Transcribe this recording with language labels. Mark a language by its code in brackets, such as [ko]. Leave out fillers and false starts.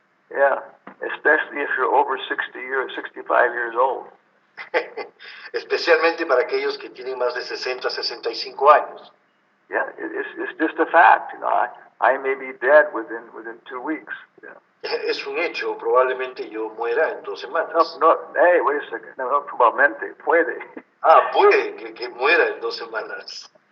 [en] Yeah, especially if you're over 60 years, 65 years old. [es] Especialmente para aquellos que tienen más de 60, 65 años. [en] Yeah, it's just a fact, you know. I may be dead within 2 weeks. Yeah. [es] Es un hecho, probablemente yo muera en 2 semanas. [en] No, hey, wait a second. [es] No, probablemente, puede. Puede que muera en 2 semanas.